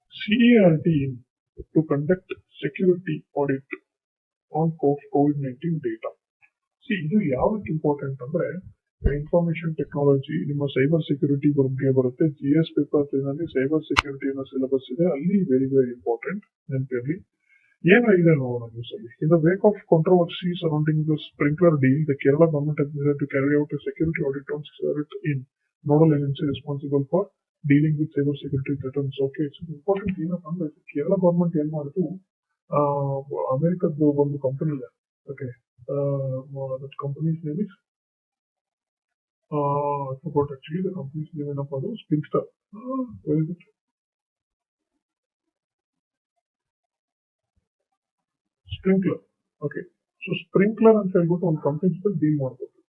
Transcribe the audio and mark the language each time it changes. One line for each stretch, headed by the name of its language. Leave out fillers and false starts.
English: CERT to conduct security audit on COVID-19 data.
Kannada: ಇದು ಯಾವಕ್ಕೆ important ಅಂದ್ರೆ information technology, ನಿಮ್ಮ cyber security ಬಗ್ಗೆ ಬರುತ್ತೆ. GS ಪೇಪರ್ ನಲ್ಲಿ ಸೈಬರ್ ಸೆಕ್ಯೂರಿಟಿ ಅನ್ನೋ ಸಿಲೆಬಸ್ ಇದೆ, ಅಲ್ಲಿ ವೆರಿ ವೆರಿ ಇಂಪಾರ್ಟೆಂಟ್ ನೆನಪಿರಲಿ. ಏನಾಗಿದೆ ನೋಡೋಣ ನ್ಯೂಸ್ ಅಲ್ಲಿ.
English: In the wake of controversy surrounding the Sprinklr deal, the Kerala government has decided to carry out a security audit on CERT in nodal agency responsible for dealing with cyber security threats. Okay, it's important.
Kannada: ಏನಪ್ಪ ಅಂದ್ರೆ Kerala government ಏನ್ ಮಾಡಿದ್ರು, ಅಮೆರಿಕದ ಒಂದು company ಇದೆ.
English: Okay, that company's name is I forgot actually the company's name.
Kannada: ಏನಪ್ಪ ಅದು
English: Sprinklr. Where is it?
Kannada: Sprinkler. Okay, so sprinkler ಅಂತ ಹೇಳ್ಬಿಟ್ಟು ಒಂದು ಕಂಪನಿ ಜೊತೆ ಡೀಲ್ ಮಾಡ್ಬೋದು.